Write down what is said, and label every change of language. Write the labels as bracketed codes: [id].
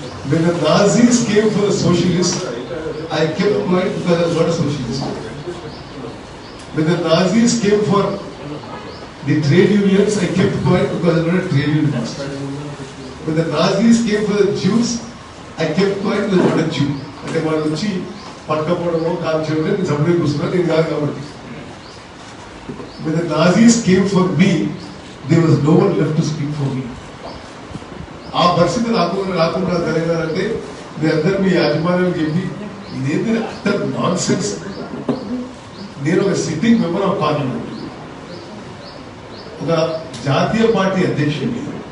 [en] When the Nazis came for the socialists, I kept quiet because I was not a socialist. When the Nazis came for the trade unions, I kept quiet because I was not a trade unionist. When the Nazis came for the Jews, I kept quiet because I was not a Jew. [te] అంటే వాళ్ళు వచ్చి పట్టుకపోవడమో కాల్చడమో నేను separate కూర్చున్నాను, నేను కాదు కాబట్టి. [en] When the Nazis came for me, there was no one left to speak for me. [te] ఆ పరిస్థితి రాకుండా కలిగారంటే మీ అందరు మీ యాజమాన్యం చెప్పి ఇదేంటి [en] Utter nonsense. [te] నేను ఒక [en] sitting member of parliament, [te] ఒక జాతీయ పార్టీ అధ్యక్షుడిని.